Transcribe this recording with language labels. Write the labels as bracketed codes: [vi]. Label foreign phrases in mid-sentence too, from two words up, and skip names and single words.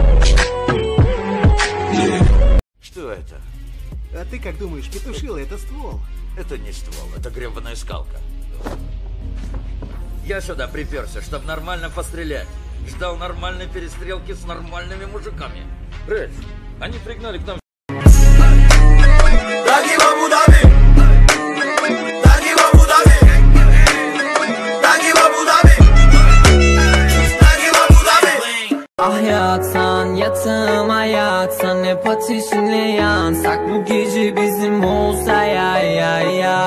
[ru] Что это? А ты как думаешь, петушило — это ствол? Это не ствол, это гребаная скалка. Я сюда приперся, чтобы нормально пострелять. Ждал нормальной перестрелки с нормальными мужиками. Рэдж, они пригнали к нам. [tr] Ah yatsan yatağıma yatsan, hep ateşinle yansak, bu gece bizim olsa ya ya ya.